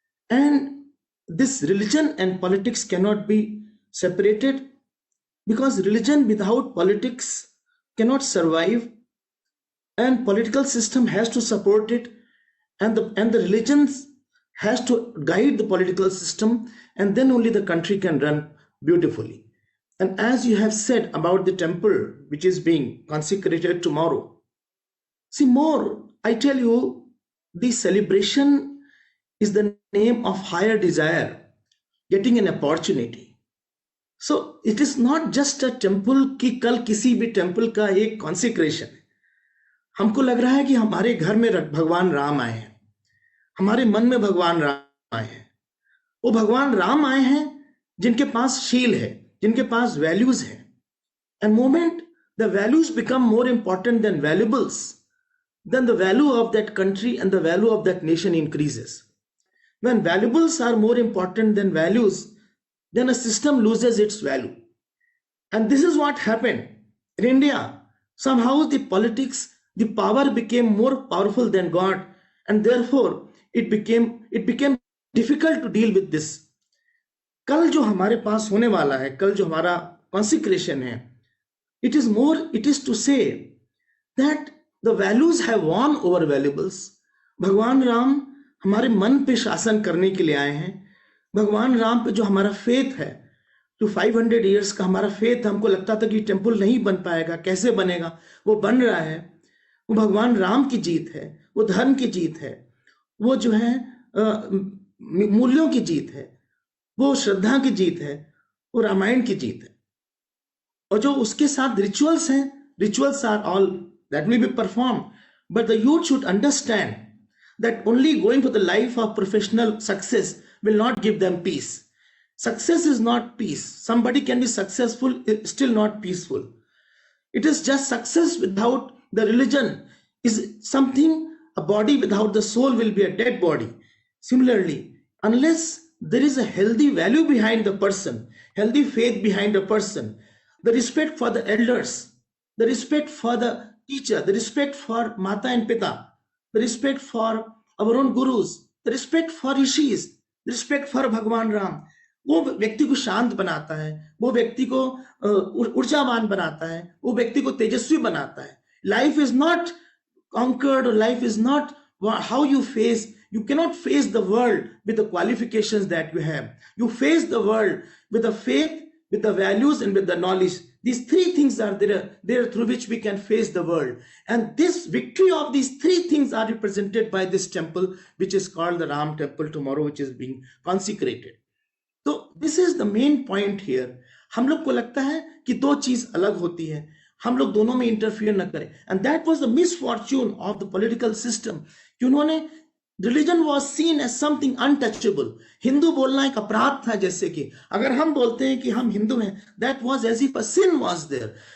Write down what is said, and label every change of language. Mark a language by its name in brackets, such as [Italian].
[English] And this religion and politics cannot be separated, because religion without politics cannot survive, and political system has to support it, and the religion has to guide the political system, and then only the country can run beautifully. And as you have said about the temple which is being consecrated tomorrow, see more, I tell you, the celebration is the name of higher desire, getting an opportunity. So it is not just a temple [Hindi] कि कल किसी भी temple का एक consecration है. हमको लग रहा है कि हमारे घर में भगवान राम आए हैं, हमारे मन में भगवान राम आए हैं. वो भगवान राम आए हैं जिनके पास शील है, जिनके पास वैल्यूज है. [English] And moment the values become more important than valuables, then the value of that country and the value of that nation increases. When valuables are more important than values, then a system loses its value. And this is what happened in India. Somehow the politics, the power became more powerful than God, and therefore it became difficult to deal with this. [Hindi] कल जो हमारे पास होने वाला है, कल जो हमारा consecration है, [English] it is to say that the values have won over valuables. [Hindi] भगवान राम हमारे मन पे शासन करने के लिए आए हैं. भगवान राम पे जो हमारा फेथ है, जो 500 years का हमारा फेथ, हमको लगता था कि टेम्पल नहीं बन पाएगा, कैसे बनेगा, वो बन रहा है. वो भगवान राम की जीत है, वो धर्म की जीत है, वो जो है मूल्यों की जीत है, वो श्रद्धा की जीत है, वो रामायण की जीत है. और जो उसके साथ रिचुअल्स हैं, [English] Rituals are all that will be perform, but the youth should understand that only going for the life of professional success will not give them peace. Success is not peace. Somebody can be successful, still not peaceful. It is just success without the religion is something, a body without the soul will be a dead body. Similarly, unless there is a healthy value behind the person, healthy faith behind a person, the respect for the elders, the respect for the teacher, the respect for Mata and Pita, the respect for our own gurus, the respect for rishis, the respect for Bhagwan Ram, [Hindi] वो व्यक्ति को शांत बनाता है, वो व्यक्ति को ऊर्जावान बनाता है, वो व्यक्ति को तेजस्वी बनाता [English] है. Life is not conquered, or life is not how you face. You cannot face the world with the qualifications that you have. You face the world with the faith, with the values, and with the knowledge. These three things are there through which we can face the world. And this victory of these three things are represented by this temple, which is called the Ram temple tomorrow, which is being consecrated. So this is the main point here. [Hindi] हम लोग को लगता है कि दो चीज अलग होती है. हम लोग दोनों में इंटरफियर न करें. [English] and that was the misfortune of the political system [Hindi] कि उन्होंने [English] Religion was seen as something untouchable. [Hindi] Hindu बोलना एक अपराध था. जैसे कि अगर हम बोलते हैं कि हम हिंदू हैं, [English] That was as if a sin was there.